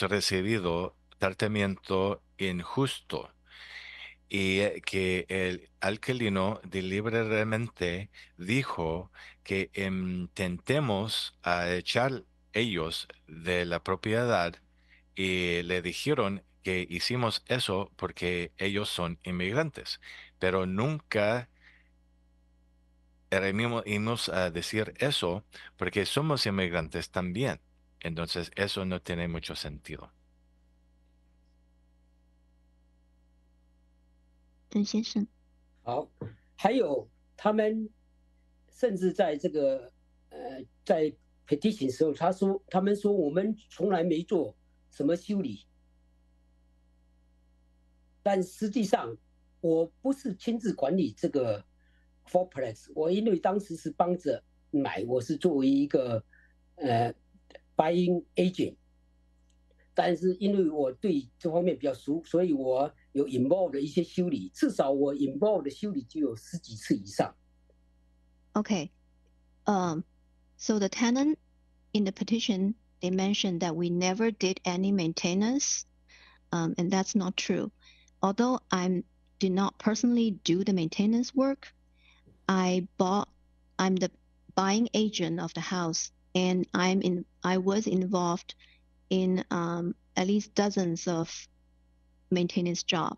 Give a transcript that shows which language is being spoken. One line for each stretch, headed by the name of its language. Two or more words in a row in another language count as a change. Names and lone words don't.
Spanish: recibido tratamiento injusto y que el alcalino deliberadamente dijo que intentemos echar ellos de la propiedad y le dijeron que hicimos eso porque ellos son inmigrantes, pero nunca íbamos a decir eso porque somos inmigrantes también. Entonces eso no tiene mucho sentido.
Chinese: 陈先生。好，还有他们甚至在这个在 petition 时候，他们说我们从来没做什么修理，但实际上我不是亲自管理这个 fourplex， 我因为当时是帮着买，我是作为一个
English: buying agent，
Chinese: 但是因为我对这方面比较熟，所以我有 involve 的一些修理，至少我 involve 的修理就有10几次以上。
English: Okay, so the tenant in the petition, they mentioned that we never did any maintenance, and that's not true. Although I did not personally do the maintenance work, I'm the buying agent of the house, and I was involved in at least dozens of maintenance jobs.